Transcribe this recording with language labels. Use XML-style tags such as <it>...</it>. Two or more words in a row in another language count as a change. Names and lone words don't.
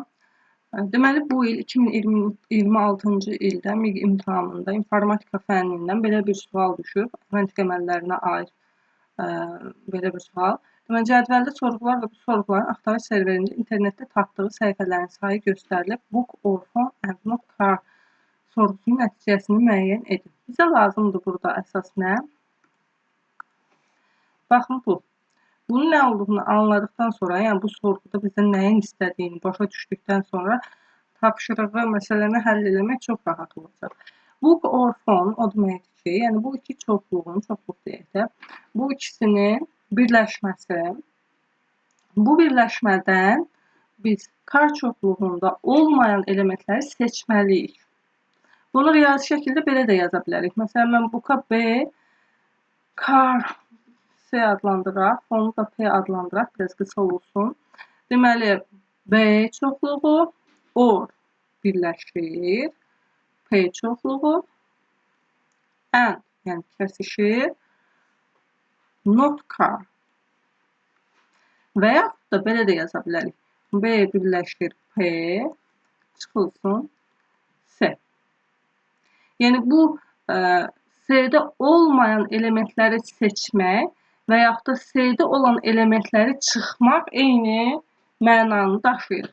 <az>Deməli, bu il 2026-cı ildə MİQ imtahanında informatika fənnindən belə bir sual düşüb. Məntiq əməllərinə aid belə bir sual. Deməli, cədvəldə sorğular və bu sorğuların axtarış serverində internetdə tapdığı səhifələrin sayı göstərilib.</az> <en>Book or phone and not car</en> <az>sorğusunun nəticəsini müəyyən edin. Bizə lazımdır burada əsas nə? Baxın bu. Bunun nə olduğunu anladıqdan sonra, yəni bu sorğuda bizdən nəyin istədiyini başa düşdükdən sonra tapşırığı, məsələni həll etmək çox rahat olacaq.</az> <en>Book or phone</en> <az>o deməkdir ki, yəni bu iki çoxluğun, çoxluq deyək də, bu ikisinin birləşməsi. Bu birləşmədən biz car çoxluğunda olmayan elementləri seçməliyik. Bunu riyazi şəkildə belə də yaza bilərik. Məsələn, mən book'a B, car C adlandıraq, onu da P adlandıraq, biraz qısa olsun. Deməli, B çoxluğu or birləşir, P çoxluğu and, yəni kəsişir,</az> <en>not car.</en> <az>Və yaxud da belə də yaza bilərik. B birləşir P, çıxılsın C. Yəni bu C-də olmayan elementləri seçmək və yaxud da C-də olan elementləri çıxmaq eyni mənanı daşıyır.</az>